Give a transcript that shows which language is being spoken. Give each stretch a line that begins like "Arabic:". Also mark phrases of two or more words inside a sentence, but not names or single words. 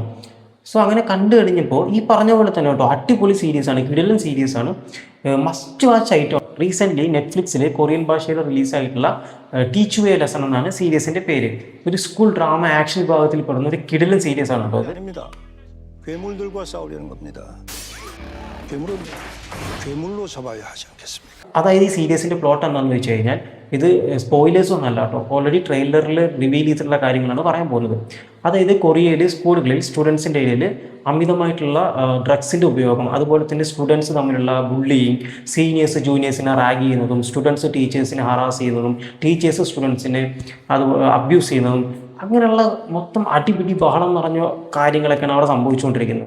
Malayalam: സോ അങ്ങനെ കണ്ടു കഴിഞ്ഞപ്പോൾ ഈ പറഞ്ഞ പോലെ തന്നെ കേട്ടോ, അടിപൊളി സീരീസാണ്, കിടിലൻ സീരീസാണ്,
English: must watch
Malayalam: ആയിട്ടോ. റീസെൻ്റ്ലി നെറ്റ്ഫ്ലിക്സിൽ കൊറിയൻ ഭാഷയിൽ റിലീസായിട്ടുള്ള ടീച്ച് യു എ ലെസൺ എന്നാണ് സീരീസിൻ്റെ പേര്. ഒരു
English: school drama action
Malayalam: വിഭാഗത്തിൽ പെടുന്ന ഒരു കിടിലൻ സീരീസാണ് കേട്ടോ അത്.
Korean: 괴물들과 싸우려는 겁니다. 괴물은 괴물로 잡아야 하지 않겠습니까?
Malayalam: അതായത് ഈ സീരീസിൻ്റെ പ്ലോട്ട് എന്താണെന്ന് വെച്ച് കഴിഞ്ഞാൽ, ഇത് സ്പോയിലേഴ്സ് ഒന്നും അല്ല കേട്ടോ,
English: already trailer-il reveal
Malayalam: ചെയ്തിട്ടുള്ള കാര്യങ്ങളാണ് പറയാൻ പോകുന്നത്. അതായത് കൊറിയയിൽ സ്കൂളുകളിൽ സ്റ്റുഡൻസിൻ്റെ ഇടയിൽ അമിതമായിട്ടുള്ള ഡ്രഗ്സിൻ്റെ ഉപയോഗം, അതുപോലെ തന്നെ സ്റ്റുഡൻസ് തമ്മിലുള്ള ബുള്ളിയിങ്,
English: seniors juniors-ine rag
Malayalam: ചെയ്യുന്നതും,
English: students teachers-ine harass
Malayalam: ചെയ്യുന്നതും,
English: teachers students-ine
Malayalam: അത് അബ്യൂസ് ചെയ്യുന്നതും, അങ്ങനെയുള്ള മൊത്തം അടിപിടി ബഹളം നിറഞ്ഞ കാര്യങ്ങളൊക്കെയാണ് അവിടെ സംഭവിച്ചുകൊണ്ടിരിക്കുന്നത്.